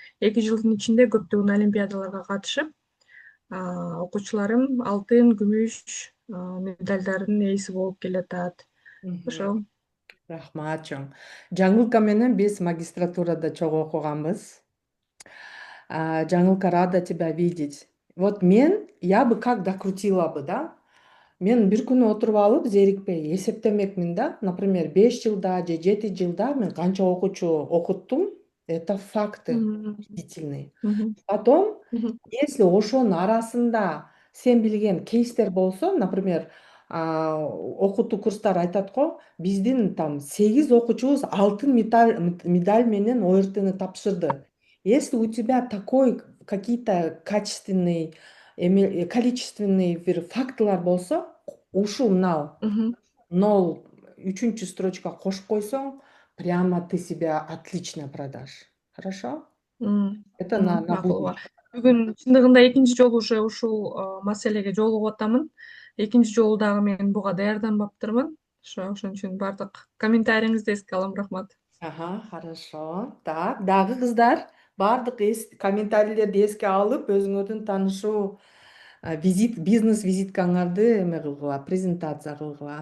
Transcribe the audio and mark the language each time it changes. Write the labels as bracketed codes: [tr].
[ky] 2 жылдын ичинде көптөгөн олимпиадаларга катышып, окуучуларым алтын, күмүш медалдардын ээси болуп келатат. Ошол. Рахмат чоң. Жаңылка менен биз магистратурада чогуу окуганбыз. [ru] Жаңылка, рада тебя видеть. Вот я бы как докрутила бы, да? [ky] Мен бир күнү отуруп алып, зерикпей эсептемекмин да. Например, 5 жылда же 7 жылда мен канча окуучу окуттум. [ru] Это факты убедительные. Потом, если [ky] ошонун арасында сен билген кейстер болсо, например, окутуу курстар айтат го, биздин там 8 окуучубуз алтын медаль менен ОРТны тапшырды. [ru] Если у тебя такой какие-то качественный, количественный [ky] бир фактылар болсо, ушул мынау 0 3-чү строчка кошуп койсоң, [ru] прямо ты себя отлично продашь. Хорошо? Это на [ky] Макул. [ru] будущее. [ky] Бүгүн чындыгында экинчи жолу уже ушул маселеге жолугуп атамын. Экинчи жолу дагы мен буга даярданбаптырмын. Ошон үчүн бардык комментарийиңизди эске алам, рахмат. [ru] Ага, хорошо. [ky] Так, дагы кыздар, бардык комментарийлерди эске алып, өзүңөрдүн таанышуу бизнес визиткаңарды эме кылгыла, презентация кылгыла.